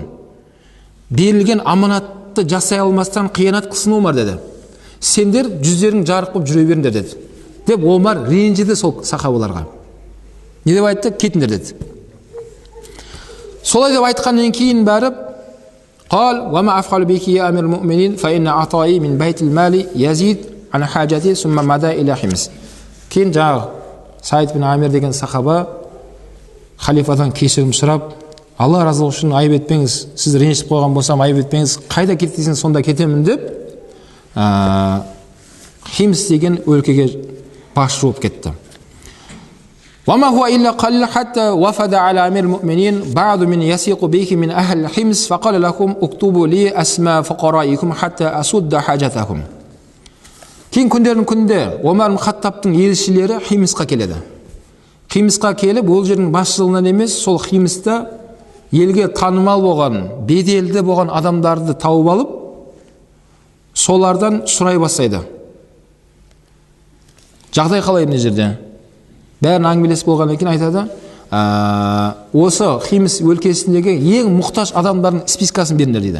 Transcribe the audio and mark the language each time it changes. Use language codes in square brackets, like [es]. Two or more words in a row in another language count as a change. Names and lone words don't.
[kk] Берілген аманатты жасай алмастан қиянат қылсын Омар деді. Сендер жүздерің жарық болып жүре беріңдер деді. Деп Омар ренжіді сол сахабаларға. Не деп айтты? Кетіңдер деді. Солай деп айтқаннан кейін барып [ar] قال وما أفعل بك يا أمير المؤمنين فإن عطائي من بيت المال يزيد عن حاجتي ثم مدى إلى حمص. [kk] Кейін жаңағы Саид бин Амир деген сахаба халифадан кешірім сұрап, Алла разылығы үшін айып етпеңіз, сіз ренжіп қойған болсам айып етпеңіз, қайда кетесің сонда кетемін деп Химс деген өлкеге басшы болып кетті. [ar] وما هو إلا قليل حتى وفد على أمير المؤمنين بعض من يثق به من أهل حمص فقال لكم اكتبوا لي أسماء فقرائكم حتى أسد حاجتكم. [kk] Кейін күндердің күнінде Омар ибн Хаттабтың елшілері Химисқа келеді. Химисқа келіп, ол жердің басшылығынан емес, сол Химиста елге танымал болған, беделді болған адамдарды тауып алып, солардан сұрай бастайды. Жағдай қалай мына жерде? Бәрін әңгімелесіп болғаннан кейін айтады, осы Химис өлкесіндегі ең мұқтаж адамдардың спискасын беріңдер дейді.